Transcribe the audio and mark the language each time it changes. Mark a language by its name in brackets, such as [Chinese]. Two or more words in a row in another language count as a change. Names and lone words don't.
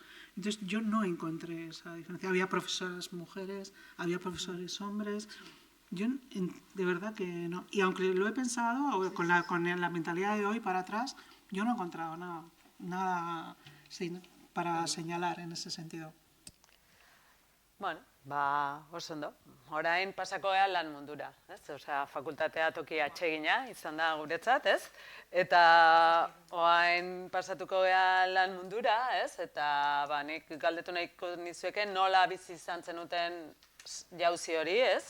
[Spanish] Entonces yo no encontré esa diferencia. Había profesoras mujeres, había profesores hombres. Yo de verdad que no. Y aunque lo he pensado, con la mentalidad de hoy para atrás, yo no he encontrado nada para señalar en ese sentido. [Basque] Bueno, oso ondo. Orain pasako gea lan mundura, ez? Osea, fakultatea toki atsegina izan da guretzat, ez? Eta orain pasatuko gea lan mundura, ez? Eta nik galdetu nahiko nizueke nola bizi izan zenuten jauzi hori, ez?